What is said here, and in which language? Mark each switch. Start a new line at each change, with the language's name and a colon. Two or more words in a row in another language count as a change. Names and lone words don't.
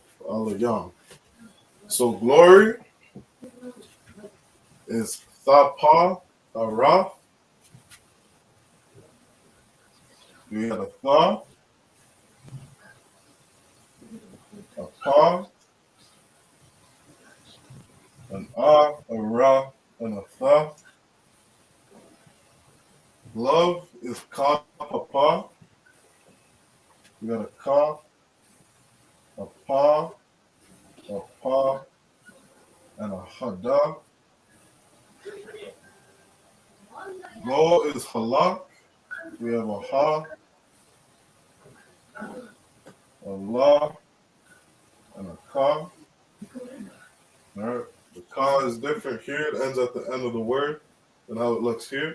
English: Alayam. So glory is thapa, ara. We got a tha, a pa, an a ra, and a tha. Love is ka, pa. We got a ka, a pa,
Arabic: Hada.
English: Go is halak. We have a ha, a la, and a ka. All right. The ka is different here. It ends at the end of the word than how it looks here.